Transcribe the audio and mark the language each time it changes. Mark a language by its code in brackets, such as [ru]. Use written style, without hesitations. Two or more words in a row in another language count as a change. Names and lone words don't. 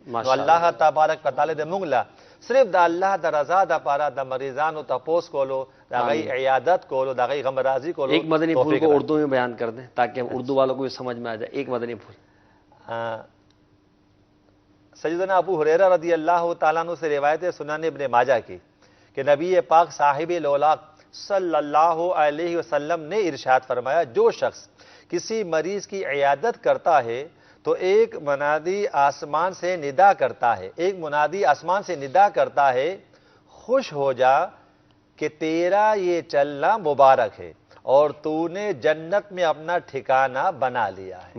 [ps] نو [ar] الله تبارک وتعالی [ps] د موږ لا صرف د الله د رضا د پاره د مریضانو تپوس کولو د غي عیادت کولو د غي غم رازی کولو. [ur] ایک مدنی پھول کو اردو میں بیان کر دیں تاکہ ہم اردو والوں کو سمجھ میں آ جائے. ایک مدنی پھول. سیدنا ابو ہریرہ [ar] رضی اللہ تعالیٰ عنہ [ur] سے روایت ہے سنن ابن ماجہ کی کہ نبی پاک صاحب لولاق [ar] صلی اللہ علیہ وسلم [ur] نے ارشاد فرمایا جو شخص کسی مریض کی عیادت کرتا ہے تو ایک منادی آسمان سے ندا کرتا ہے خوش ہو جا کہ تیرا یہ چلنا مبارک ہے اور تو نے جنت میں اپنا ٹھکانہ بنا لیا ہے.